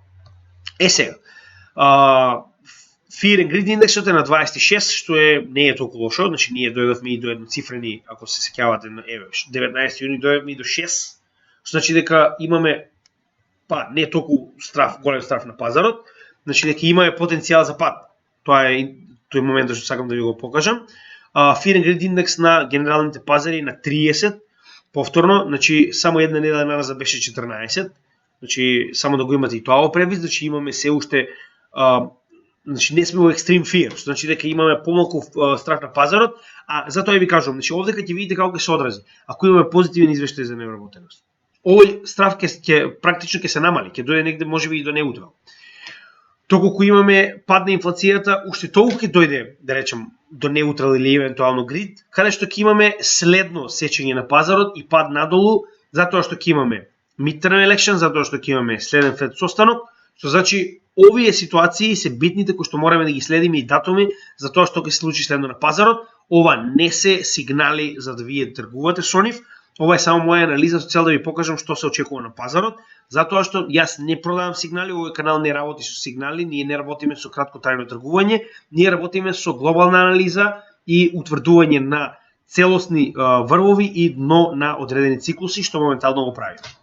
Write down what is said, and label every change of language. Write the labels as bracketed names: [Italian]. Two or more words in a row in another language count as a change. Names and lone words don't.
[Macedonian] Сега, [English] Fear and Greed [Macedonian] индексот е на 26, што не е толку лошо, значи ние дојдовме и до едноцифрени, ако се сеќавате, 19 јуни дојдовме и до 6, што значи дека имаме не толку голем страф на пазарот, значи дека имаме потенцијал за пад. Тоа е тој моментот што сакам да ви го покажам. [English] Fear and Greed [Macedonian] индекс на генералните пазари на 30, повторно, значи само една недела назад беше 14, значи само да го имате и тоа во превид, значи имаме се уште значи не сме во [English] extreme fear, [Macedonian] што значи дека имаме помалку страх на пазарот, а затоа ви кажувам, значи овде ќе видите како ќе се одрази. Ако имаме позитивен извештај за невработеност, овој страх ќе практично ќе се намали, ќе дојде негде можеби и до неутрал. Доколку имаме пад на инфлацијата, уште толку ќе дојде, да речем, до неутрал или евентуално грид, каде што ќе имаме следно сечење на пазарот и пад надолу, затоа што ќе имаме [English] midterm election, [Macedonian] затоа што ќе имаме следен Фед состанок, што значи овие ситуации се битните кои што мораме да ги следиме и датуми за тоа што ќе се случи следно на пазарот. Ова не се сигнали за да вие тргувате со нив. Ова е само моја анализа со цел да ви покажам што се очекува на пазарот, затоа што јас не продавам сигнали, овој канал не работи со сигнали, ние не работиме со краткотрајно тргување, ние работиме со глобална анализа и утврдување на целосни врвови и дно на одредени циклуси, што моментално го правиме.